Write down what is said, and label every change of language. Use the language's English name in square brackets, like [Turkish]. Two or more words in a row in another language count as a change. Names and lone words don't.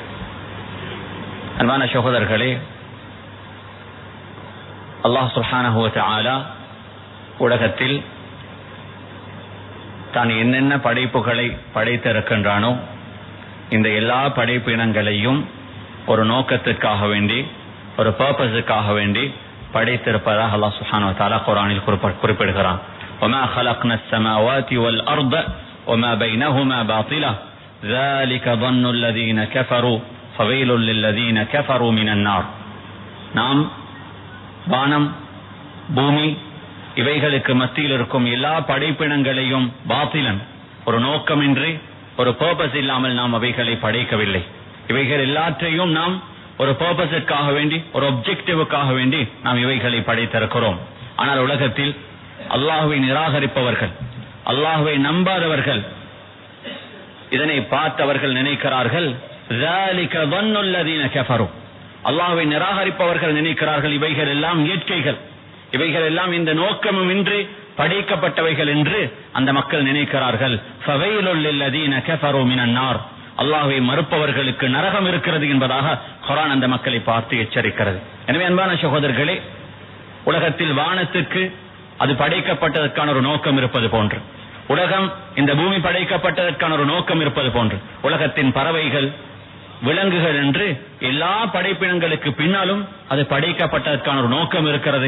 [Tamil] அன்பான சகோதரர்களே, [Arabic] الله سبحانه وتعالى [Tamil] உலகத்தில் தான் என்னென்ன படைப்புகளை படைத்திருக்கின்றானோ இந்த எல்லா படைப்பு இனங்களையும் ஒரு நோக்கத்திற்காக வேண்டி, ஒரு பர்பஸுக்காக வேண்டி படைத்திருப்பதாக [Arabic] الله سبحانه وتعالى [Tamil] குர்ஆனில் குறிப்பிடுகிறான். [Arabic] وَمَا خَلَقْنَا السَّمَاوَاتِ وَالْأَرْضَ وَمَا بَيْنَهُمَا بَاطِلًا ذَلِكَ ظَنُّ الَّذِينَ كَفَرُوا فَوَيْلٌ لِلَّذِينَ كَفَرُوا مِنَ النَّارِ. [Tamil] நாம் வானம், பூமி இவைகளுக்கு மத்தியில் இருக்கும் எல்லா படைப்பினங்களையும் பாத்திலன், ஒரு நோக்கமின்றி, ஒரு பர்பஸ் இல்லாமல் நாம் அவைகளை படைக்கவில்லை. இவைகள் எல்லாற்றையும் நாம் ஒரு பர்பஸுக்காக வேண்டி, ஒரு ஒப்ஜெக்டிவுக்காக வேண்டி நாம் இவைகளை படைத்திருக்கிறோம். ஆனால் உலகத்தில் அல்லாஹுவை நிராகரிப்பவர்கள், அல்லாஹுவை நம்பாதவர்கள், இதனை பார்த்தவர்கள் நினைக்கிறார்கள் [Arabic] ذَلِكَ ظَنُّ الَّذِينَ كَفَرُوا. [Tamil] அல்லாஹ்வை நிராகரிப்பவர்கள் நினைக்கிறார்கள் இவைகள் எல்லாம் இயற்கைகள், இவைகள் எல்லாம் இந்த நோக்கமும் இன்றி படைக்கப்பட்டவைகள் என்று அந்த மக்கள் நினைக்கிறார்கள். [Arabic] فَوَيْلٌ لِلَّذِينَ كَفَرُوا مِنَ النَّارِ. [Tamil] அல்லாஹ்வை மறுப்பவர்களுக்கு நரகம் இருக்கிறது என்பதாக குர்ஆன் அந்த மக்களை பார்த்து எச்சரிக்கிறது. எனவே அன்பான சகோதரர்களே, உலகத்தில் வானத்துக்கு அது படைக்கப்பட்டதற்கான ஒரு நோக்கம் இருப்பது போன்று, உலகம் இந்த பூமி படைக்கப்பட்டதற்கான ஒரு நோக்கம் இருப்பது போன்று, உலகத்தின் பறவைகள், விலங்குகள் என்று எல்லா படைப்பினங்களுக்கு பின்னாலும் அது படைக்கப்பட்டதற்கான ஒரு நோக்கம் இருக்கிறது.